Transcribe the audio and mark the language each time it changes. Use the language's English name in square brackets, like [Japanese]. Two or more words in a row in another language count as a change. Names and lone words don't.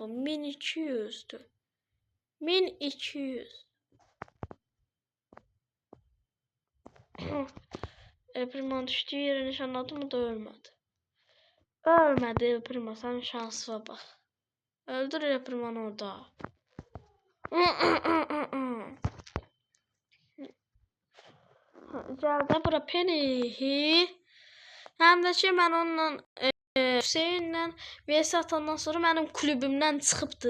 [Turkish] 1200'dür. 1200. Primo düştü yere nişanladı mı da ölmedi. Ölmedi Primo, sen şansına bak. Öldür Primo'nu orada. [Azerbaijani] Gəldi bura [Turkish] Penny. [Azerbaijani] Həm də ki mən onunla Hüseynlə vs atandan sonra mənim kulübümdən çıxıbdı.